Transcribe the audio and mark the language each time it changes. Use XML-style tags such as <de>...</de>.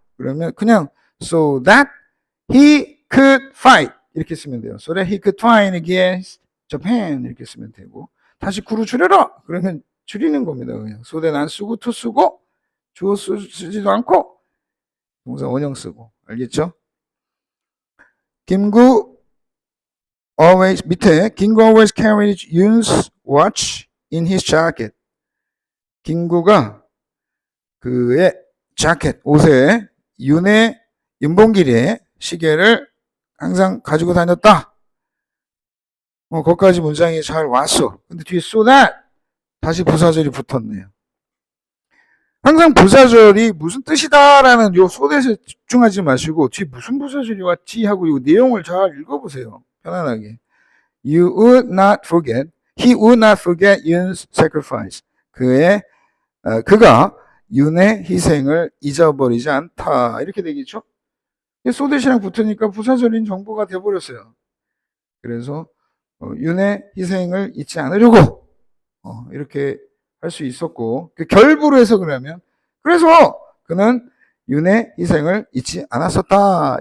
<ko>그러면 그냥</ko> <en>so that he could fight.</en> <ko>이렇게 쓰면 돼요.</ko> <en>So that he could fight against Japan.</en> <ko>이렇게 쓰면 되고. 다시 구로 줄여라! 그러면 줄이는 겁니다. 그냥. so that 안 쓰고 to 쓰고, 주어 쓰지도 않고, 동사 원형 쓰고. 알겠죠?</ko> <en>김구 밑에 김구 always carried Yoon's watch in his jacket.</en> <ko>김구가 그의 자켓, 옷에 윤봉길의 시계를 항상 가지고 다녔다. 거기까지 문장이 잘 왔어. 근데 뒤에 so that 다시 부사절이 붙었네요. 항상 부사절이 무슨 뜻이다라는 요 so that에 집중하지 마시고 뒤에 무슨 부사절이 왔지 하고 이 내용을 잘 읽어보세요. 편안하게.</ko> <en>You would not forget, he would not forget Yoon's sacrifice.</en> <ko>그가 윤의 희생을 잊어버리지 않다. 이렇게 되겠죠? so that이랑 붙으니까 부사절인 정보가 돼버렸어요. 그래서 윤의 희생을 잊지 않으려고 이렇게 할 수 있었고 그 결부로 해서 그래서 그는 윤의 희생을 잊지 않았었다.</ko>